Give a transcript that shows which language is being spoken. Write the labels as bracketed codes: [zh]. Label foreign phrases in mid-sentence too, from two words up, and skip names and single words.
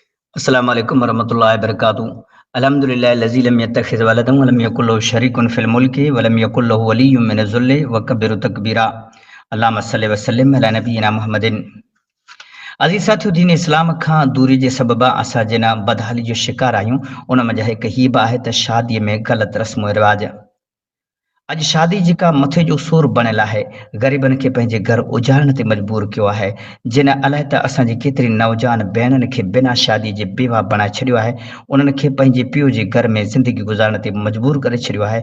[ar] السلام عليكم ورحمة الله وبركاته الحمد لله الذي لم يتخذ ولدا ولم يكن له شريك في الملك ولم يكن له ولي من الذل وكبره تكبيرا. اللهم صل وسلم على نبينا محمد. [sd] अज़ीज़ साथियो, दीन इस्लाम खां दूरी जे सबबा असां जिन बदहाली जो शिकार आहियूं, उन मंझि हिकु हीअ बि आहे त शादीअ में ग़लति रस्म रिवाज। अॼु शादी जेका मथे जो सूर बणियल आहे, ग़रीबनि खे पंहिंजे घर उजाड़ण ते मजबूर कयो आहे। जिन अलाए त असांजी केतिरी नौजवान भेनरुनि खे बिना शादी जे बेवा बणाए छॾियो आहे, उन्हनि खे पंहिंजे पीउ जे घर में ज़िंदगी गुज़ारण ते मजबूर करे छॾियो आहे।